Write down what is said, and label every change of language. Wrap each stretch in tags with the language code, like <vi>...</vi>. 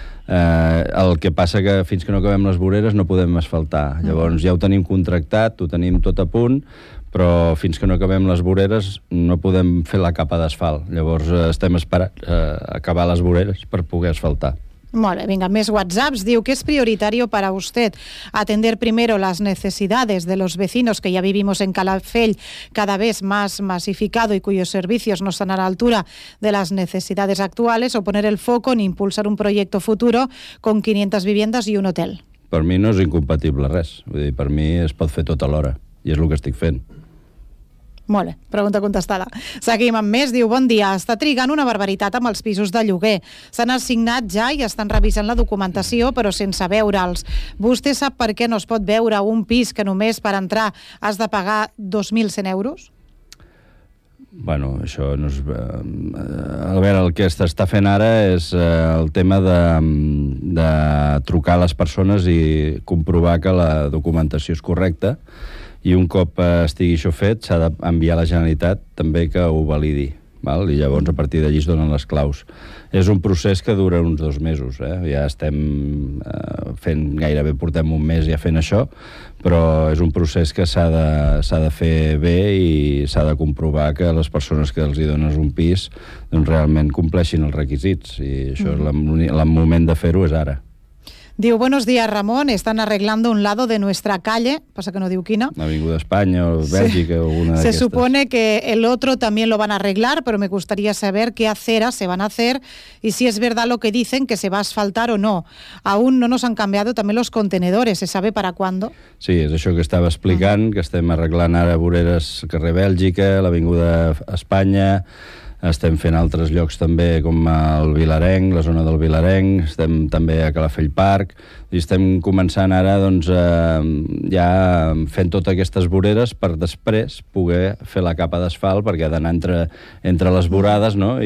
<ca>El que passa que fins que no acabem les voreres no podem asfaltar. Llavors ja ho tenim contractat, ho tenim tot a punt, però fins que no acabem les voreres no podem fer la capa d'asfalt. Llavors estem esperant acabar les voreres per poder asfaltar. Molt bé, vinga, més WhatsApps.</ca> <es>Diu, ¿qué es prioritario para usted? Atender primero las necesidades de los vecinos que ya vivimos en Calafell, cada vez más masificado y cuyos servicios no están a la altura de las necesidades actuales, o poner el foco en impulsar un proyecto futuro con 500 viviendas y un hotel.</es> <ca>Per mi no és incompatible res. Vull dir, per mi es pot fer tot alhora, i és el que estic fent. Molt bé, pregunta contestada. Seguim amb més. Diu, bon dia, està trigant una barbaritat amb els pisos de lloguer. S'han assignat ja i estan revisant la documentació, però sense veure'ls. Vostè sap per què no es pot veure un pis que només per entrar has de pagar 2.100 euros? Bueno, això no és... A veure, el que s'està fent ara és el tema de trucar a les persones i comprovar que la documentació és correcta. I un cop estigui això fet, s'ha d'enviar a la Generalitat també que ho validi, val? I llavors a partir d'allí es donen les claus. És un procés que dura uns 2 mesos, eh? Ja estem fent, gairebé portem un mes ja fent això, però és un procés que s'ha de fer bé i s'ha de comprovar que les persones que els hi dones un pis doncs realment compleixin els requisits, i això és el moment de fer-ho és ara.</ca> <es>Diu, buenos días, Ramón, están arreglando un lado de nuestra calle, pasa que</es> <ca>no diu quina. Avinguda España o Bélgica, sí. O alguna d'aquestes.</ca> <es>Se supone que el otro también lo van a arreglar, pero me gustaría saber qué aceras se van a hacer y si es verdad lo que dicen, que se va a asfaltar o no. Aún no nos han cambiado también los contenedores, ¿se sabe para cuándo?</es> <ca>Sí, és això que estava explicant, que estem arreglant ara voreres al carrer Bèlgica, l'Avinguda Espanya... Estem fent altres llocs també, com el Vilarenc, la zona del Vilarenc, estem també a Calafell Park, i estem començant ara doncs, ja fent totes aquestes voreres per després poder fer la capa d'asfalt, perquè ha d'anar entre les vorades, no?</ca>